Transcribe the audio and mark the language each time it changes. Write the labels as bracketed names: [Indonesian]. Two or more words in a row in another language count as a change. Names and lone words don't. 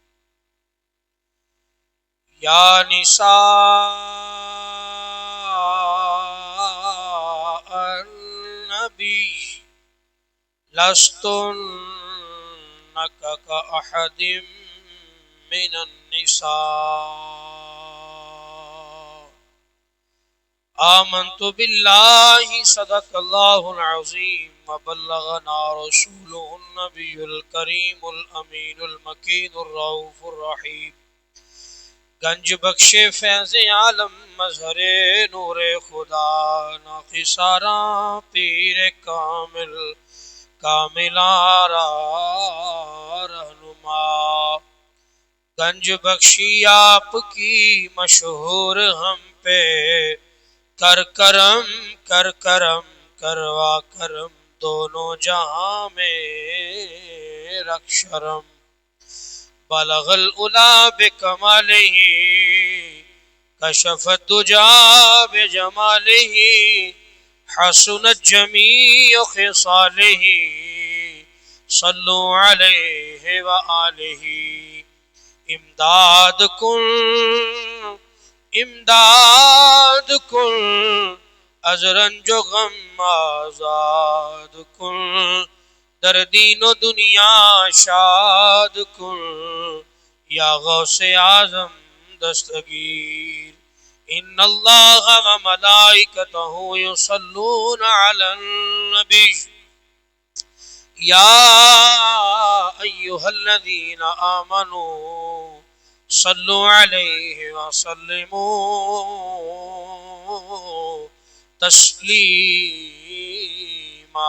[Arabic] يا نساء النبي لستن كأحد من النساء. آمنت بالله صدق الله العظيم وبلغنا رسوله النبي الكريم الأمين المكين الرؤوف الرحيم. [Persian] گنج بخش فیض عالم مظہر نور خدا ناقصاراں پیر کامل کامل آرا رہنما. [Urdu] گنج بخشی آپ کی مشہور ہم پہ کر کرم کروا کرم دونوں جہاں میں رکھ شرم. [Arabic] بلغ العلا بکمالہ کشف الدجا بجمالہ حسنت جمیع خصالہ صلو علیہ وآلہ. [Persian] امداد کن از رنج و غم آزاد کن در دین و دنیا شاد کن یا غوث اعظم دستگیر. [Arabic] ان اللہ و ملائکتہ یصلون علی النبی یا ایہا الذین آمنوا صلوا علیہ وسلموا تسلیما.